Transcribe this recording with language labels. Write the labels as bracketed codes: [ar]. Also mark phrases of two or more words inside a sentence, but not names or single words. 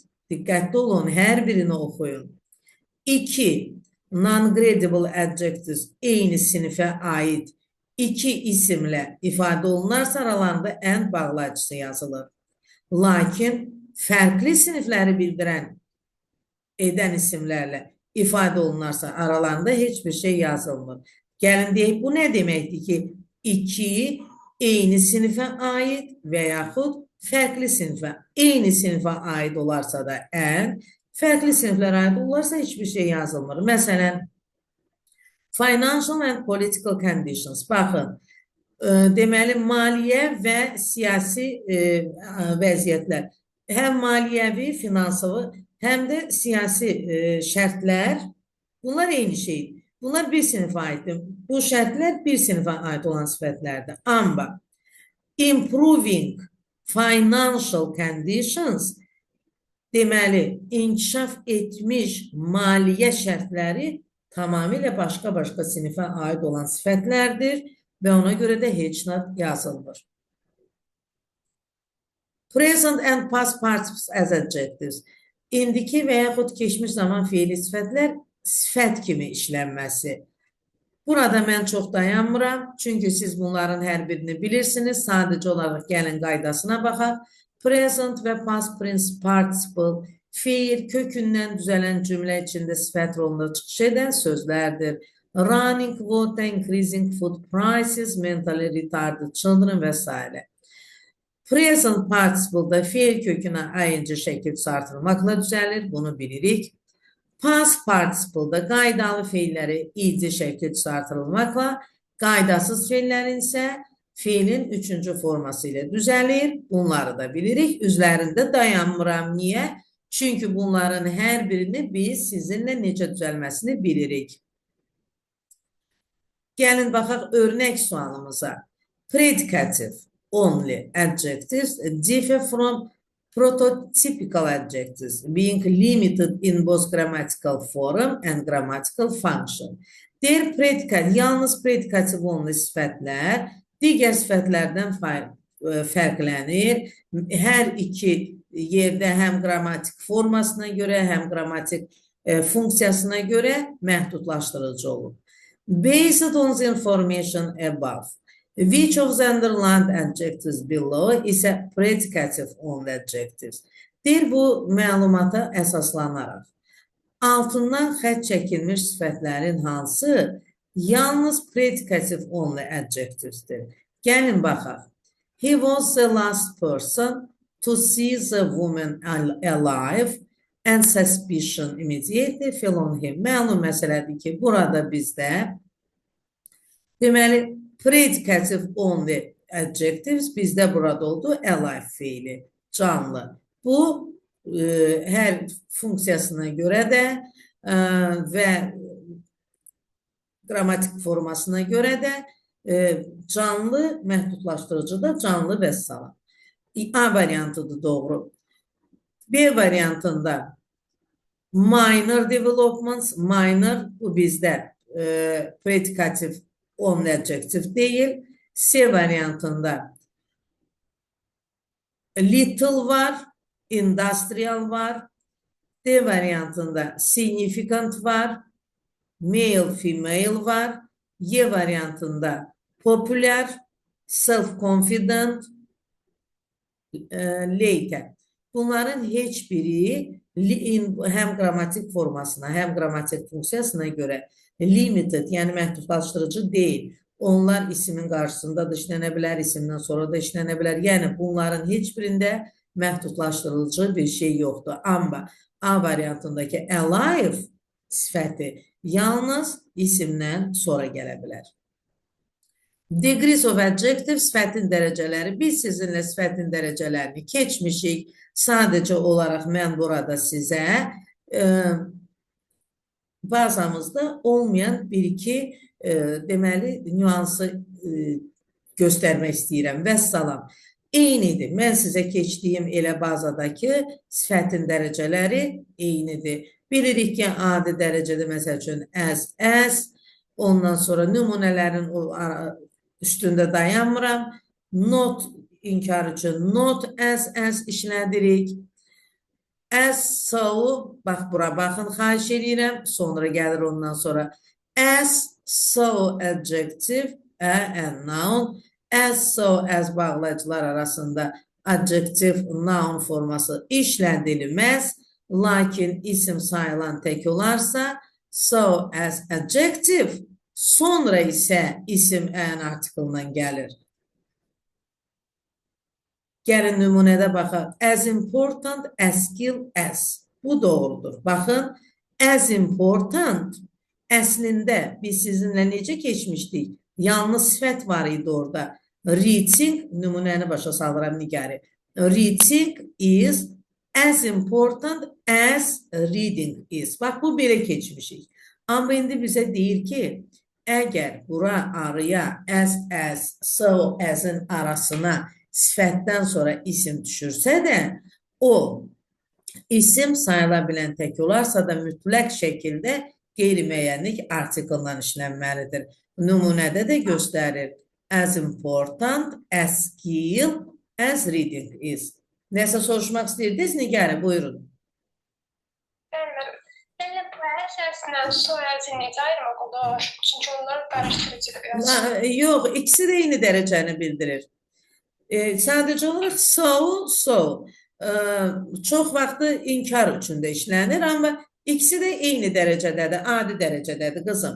[az] Diqqətli olun, hər birini oxuyun. 2. [en] Non-gradable adjectives [az] eyni sinifə aid 2 isimlə ifadə olunarsa aralarında and bağlayıcısı yazılır. Lakin fərqli sinifləri bildirən edən isimlərlə ifadə olunarsa aralarında heç bir şey yazılmır. Gəlin deyək, bu nə deməkdir ki, 2 eyni sinifə aid və yaxud fərqli sinifə, eyni sinifə aid olarsa da and, fərqli siniflərə aid olarsa heç bir şey yazılmır. Məsələn, [en] financial and political conditions. [az] Baxın, deməli, maliyyə və siyasi vəziyyətlər. Həm maliyyəvi, finansavi, həm də siyasi şərtlər, bunlar eyni şeydir. Bunlar bir sinifə aiddir. Bu şərtlər bir sinifə aid olan sifətlərdir. [en] Amma improving financial conditions, [az] deməli, inkişaf etmiş maliyyə şərtləri tamamilə başqa sinifə aid olan sifətlərdir və ona görə də heç nə yazılmır. [en] Present and past participles as adjectives. [az] İndiki və yaxud keçmiş zaman feili sifətlər sifət kimi işlənməsi. Burada mən çox dayanmıram, çünki siz bunların hər birini bilirsiniz. Sadəcə olaraq gəlin qaydasına baxaq. Present və [en] past participle [az] feil kökündən düzələn cümlə içində sifət rolunda çıxış edən sözlərdir. [en] Running water, increasing food prices, mentally retarded children [az] və s. [en] Present participle- [az] da feil kökünə ing şəkil artırılmaqla düzəlir, bunu bilirik. [en] Past participle- [az] da qaydalı feilləri id şəkil artırılmaqla, qaydasız feillərin isə feilin 3-cü forması ilə düzəlir. Bunları da bilirik. Üzlərində dayanmıram. Niyə? Çünki bunların hər birini biz sizinlə necə düzəlməsini bilirik. Gəlin baxaq örnək sualımıza. [en] Predicative only adjectives differ from prototypical adjectives, being limited in both grammatical form and grammatical function. [az] Deyir, yalnız predikativ only sifətlər digər sifətlərdən fərqlənir. Hər iki yerdə həm qrammatik formasına görə, həm qrammatik funksiyasına görə məhdudlaşdırıcı olur. [en] Based on the information above, which of the underlined adjectives below is a predicative only adjectives? [az] Deyir, bu məlumata əsaslanaraq altından xətt çəkilmiş sifətlərin hansı yalnız [en] predicative only adjectivesdir? [az] Gəlin baxaq. [en] He was the last person to see the woman alive and suspicion immediately fell on him. [az] Məlum məsələdir ki, burada bizdə deməli [en] predicative only adjectives [az] bizdə burada oldu alive fiili, canlı. Bu hər funksiyasına görə də və qrammatik formasına görə də canlı məhdudlaşdırıcıda canlı vəssalam. A variantıdır doğru. B variantında [en] minor developments, [az] minor bu bizdə [en] predicative only adjective [az] deyil. C variantında little var, industrial var. D variantında significant var, [en] male, female [az] var. Y variantında [en] popular, self-confident, later. [az] Bunların heç biri həm qrammatik formasına, həm qrammatik funksiyasına görə limited, yəni məhdudlaşdırıcı deyil. Onlar isimin qarşısında da işlənə bilər, isimdən sonra da işlənə bilər. Yəni bunların heç birində məhdudlaşdırıcı bir şey yoxdur. Amma A variantındakı alive sifəti yalnız isimdən sonra gələ bilər. [en] Degrees of adjective [az] sifətin dərəcələri. Biz sizinlə sifətin dərəcələrini keçmişik. Sadəcə olaraq mən burada sizə bazamızda olmayan bir-iki deməli nüansı göstərmək istəyirəm. Vəssalam. Eynidir. Mən sizə keçdiyim elə bazadakı sifətin dərəcələri eynidir. Bilirik ki, adi dərəcədə məsəl üçün as, ondan sonra nümunələrin üstündə dayanmıram. Not inkar üçün [en] not as [az] işlədirik. [en] As, so, [az] bax bura baxın, xahiş edirəm. Sonra gəlir ondan sonra [en] as, so adjective, and noun. As, so, as [az] bağlayıcılar arasında [en] adjective, noun [az] forması işlədilməz. Lakin isim sayılan tək olarsa, [en] so, as adjective, [az] sonra isə isim an artiklından gəlir. Gəlin nümunədə baxaq. [en] As important as skill as. [az] Bu doğrudur. Baxın, [en] as important [az] əslində biz sizinlə necə keçmişdik? Yalnız sifət var idi orada. Reading, nümunəni başa salıram Nigari. [en] Reading is as important as reading is. [az] Bax, bu belə keçmişik. Amma indi bizə deyir ki, əgər bura araya [en] as, so, [az] as'ın arasına sifətdən sonra isim düşürsə də, o isim sayıla bilən tək olarsa da mütləq şəkildə qeyri-müəyyənlik artiklından işlənməlidir. Nümunədə də göstərir. [en] As important as skill as reading is. [az] Nəsə soruşmaq istəyirdiniz? Nigari, buyurun. Müəllim, içərisindən soyadını necə ayırmaq olur? Çünki onlar qarışdırıcı biraz. Yox, ikisi də eyni dərəcəni bildirir. Sadəcə olaraq so, çox vaxtı inkar üçün də işlənir, amma ikisi də eyni dərəcədədir, adi dərəcədədir qızım.